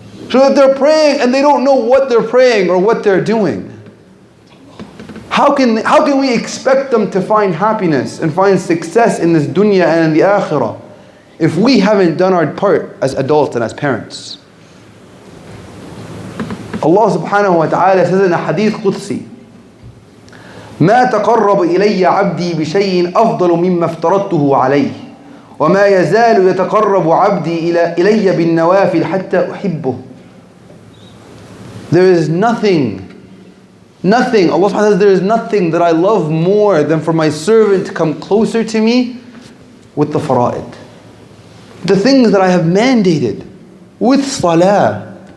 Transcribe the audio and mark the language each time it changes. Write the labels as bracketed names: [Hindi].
[English] So that they're praying and they don't know what they're praying or what they're doing. How can we expect them to find happiness and find success in this dunya and in the akhirah if we haven't done our part as adults and as parents? Allah subhanahu wa ta'ala says in a hadith qudsi, [Arabic] ما تقرب إلي عبدي بشيء أفضل مما افترضته عليه وما يزال يتقرب عبدي إلي بالنوافل حتى أحبه. [English] There is nothing, Allah subhanahu wa ta'ala says, there is nothing that I love more than for my servant to come closer to me with the fara'id. The things that I have mandated with salah.